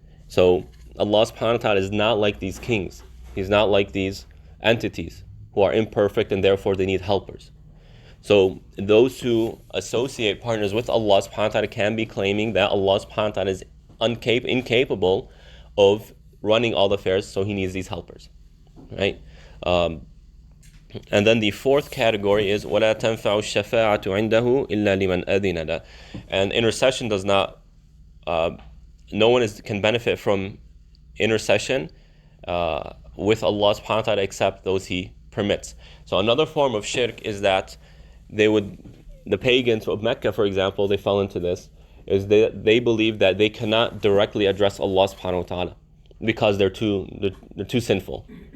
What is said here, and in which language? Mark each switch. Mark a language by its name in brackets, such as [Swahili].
[English] So Allah subhanahu wa ta'ala is not like these kings. He's not like these entities who are imperfect and therefore they need helpers. So those who associate partners with Allah subhanahu wa ta'ala can be claiming that Allah subhanahu wa ta'ala is incapable of running all the affairs, so he needs these helpers, right? And then the fourth category is [Arabic] وَلَا تَنْفَعُ الشَّفَاعَةُ عِنْدَهُ إِلَّا لِمَنْ أَذِنَ لَهُ. [English] And intercession does not, no one can benefit from intercession with Allah subhanahu wa ta'ala except those he permits. So another form of shirk is that the pagans of Mecca, for example, they fell into this, is they believe that they cannot directly address Allah subhanahu wa ta'ala because they're too sinful.